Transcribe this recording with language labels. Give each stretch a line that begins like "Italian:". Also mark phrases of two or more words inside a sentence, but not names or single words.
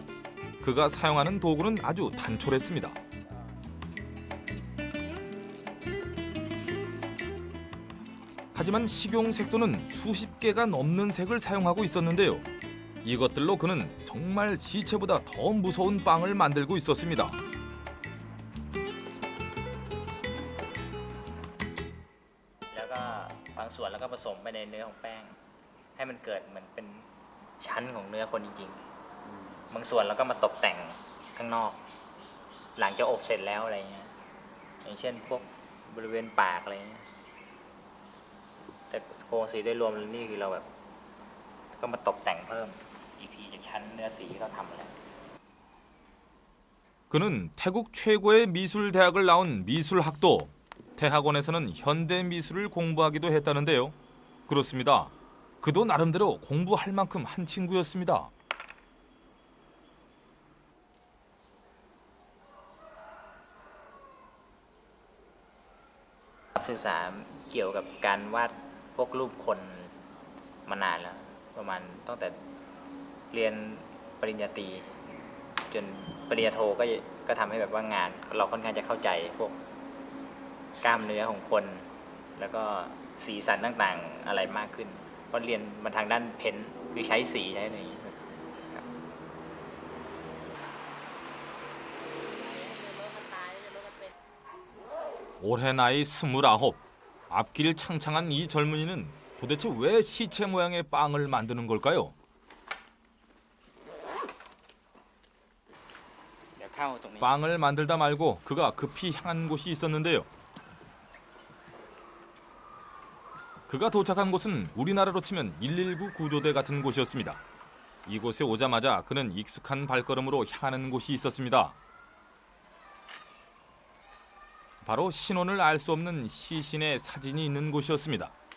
Korean: 그가 사용하는 도구는 아주 단촐했습니다. 하지만 식용 색소는 수십 개가 넘는 색을 사용하고 있었는데요. 이것들로 그는 정말 시체보다 더 무서운 빵을 만들고 있었습니다.
Thai: แล้วก็บางส่วนแล้วก็ผสมไปในเนื้อของแป้งให้มันเกิดเหมือนเป็นชั้นของเนื้อคนจริงๆบางส่วนแล้วก็มาตกแต่งข้างนอกหลังจากอบเสร็จแล้วอะไรเงี้ยอย่างเช่นพวกบริเวณปากอะไรเงี้ยแต่โครงสีโดยรวมนี่คือเราแบบก็มาตกแต่งเพิ่มอีกทีจากชั้นเนื้อสีที่เราทำอะไร
Korean: 그는 태국 최고의 미술 대학을 나온 미술학도 대학원에서는 현대 미술을 공부하기도 했다는데요. 그렇습니다. 그도 나름대로 공부할 만큼 한 친구였습니다.
Thai: ศึกษาเกี่ยวกับการวาดพวกรูปคนมานานแล้วประมาณตั้งแต่ เรียนปริญญาตรีจนปริญญาโทก็ทำให้แบบว่างานเราค่อนข้างจะเข้าใจพวกกล้ามเนื้อของคนแล้วก็สีสันต่างๆอะไรมากขึ้นเพราะเรียนมาทางด้านเพ้นท์คือใช้สีใช้อะไรอย่างนี้ครับ
Korean: 올해 나이 29. 앞길 창창한 이 젊은이는 도대체 왜 시체 모양의 빵을 만드는 걸까요?
Thai: เดี๋ยวเข้าตรงนี้
Korean: 빵을 만들다 말고 그가 급히 향한 곳이 있었는데요. 그가 도착한 곳은 우리나라로 치면 119 구조대 같은 곳이었습니다. 이곳에 오자마자 그는 익숙한 발걸음으로 향하는 곳이 있었습니다. 바로 신원을 알 수 없는 시신의 사진이 있는 곳이었습니다.